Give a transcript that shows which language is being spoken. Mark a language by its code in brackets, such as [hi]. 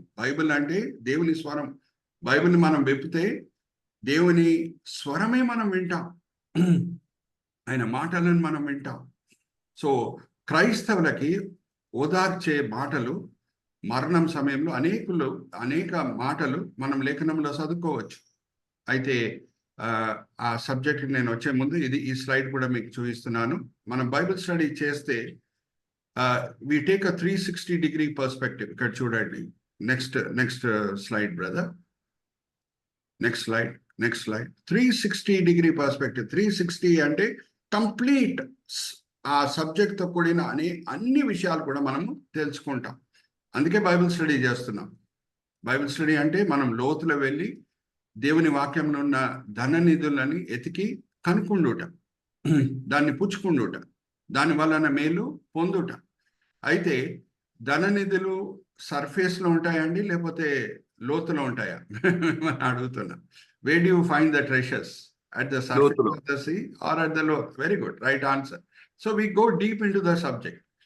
[te] Bible అంటే దేవుని స్వరం. బైబిల్ని మనం వెప్పితే దేవుని స్వరమే మనం వింటాం, ఆయన మాటలను మనం వింటాం. సో క్రైస్తవులకి ఓదార్చే మాటలు మరణం సమయంలో అనేక మాటలు మనం లేఖనంలో చదువుకోవచ్చు. అయితే ఆ సబ్జెక్ట్ నేను వచ్చే ముందు ఈ స్లైడ్ కూడా మీకు చూపిస్తున్నాను. మనం బైబిల్ స్టడీ చేస్తే [en] we take a 360-degree perspective. [te] ఇక్కడ చూడండి. Next slide brother. [en] Next slide 360-degree perspective. [te] 360 అంటే కంప్లీట్ ఆ సబ్జెక్ట్ తో కూడిన అన్ని విషయాలు కూడా మనము తెలుసుకుంటాం. అందుకే బైబిల్ స్టడీ చేస్తున్నాం. బైబిల్ స్టడీ అంటే మనం లోతులో వెళ్ళి దేవుని వాక్యంలో ఉన్న ధన నిధులని ఎతికి కనుక్కుండుట, దాన్ని పుచ్చుకుండుట, దాని వలన మేలు పొందుట. అయితే ధన నిధులు సర్ఫేస్ లో ఉంటాయండి, లేకపోతే లోతులో ఉంటాయా అడుగుతున్నా. [en] where do you find the treasures? At the surface of the sea or at the lower? Very good, right answer. So we go deep into the subject.